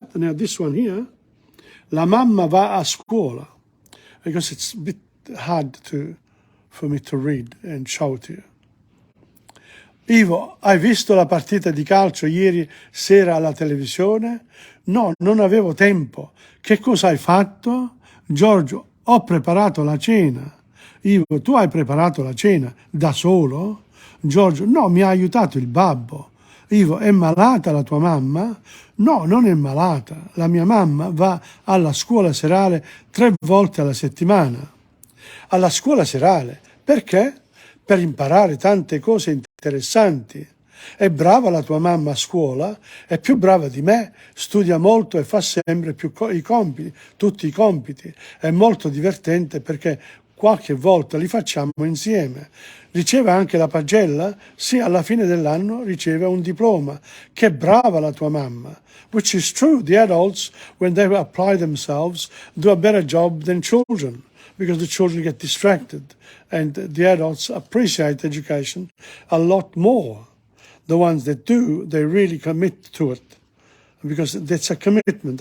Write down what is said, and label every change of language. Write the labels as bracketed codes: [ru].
[en] And now this one here, [it] la mamma va a scuola, [en] because it's a bit hard for me to read and show it to you. [it] Ivo, hai visto la partita di calcio ieri sera alla televisione? No, non avevo tempo. Che cosa hai fatto? Giorgio, ho preparato la cena. Ivo, tu hai preparato la cena da solo? Giorgio, no, mi ha aiutato il babbo. Ivo, è malata la tua mamma? No, non è malata. La mia mamma va alla scuola serale 3 volte alla settimana. Alla scuola serale. Perché? Per imparare tante cose interessanti. È brava la tua mamma a scuola, è più brava di me, studia molto e fa sempre più i compiti, tutti i compiti. È molto divertente perché qualche volta li facciamo insieme. Riceve anche la pagella? Sì, alla fine dell'anno riceve un diploma. Che brava la tua mamma. [en] Which is true, the adults, when they apply themselves, do a better job than children, because the children get distracted and the adults appreciate education a lot more. The ones that do, they really commit to it, because that's a commitment.